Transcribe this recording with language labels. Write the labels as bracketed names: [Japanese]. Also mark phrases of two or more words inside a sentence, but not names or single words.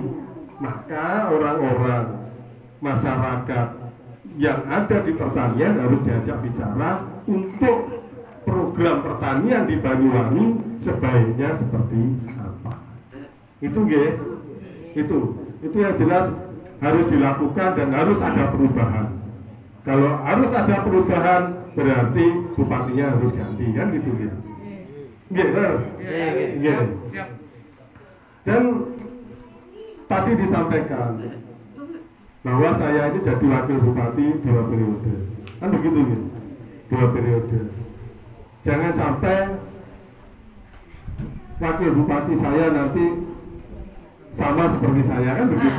[Indonesian] Maka orang-orang masyarakat yang ada di pertanian harus diajak bicara untuk program pertanian di Banyuwangi sebaiknya seperti apa. Itu nggih. Itu yang jelas harus dilakukan dan harus ada perubahan. Kalau harus ada perubahan berarti bupatinya harus ganti, kan gitu ya. Nggih, terus. Nggih. Dan tadi disampaikan bahwa saya ini jadi wakil bupati 2 periode. Kan begitu ya? 2 periode. Jangan sampai wakil bupati saya nanti sama seperti saya, kan begitu.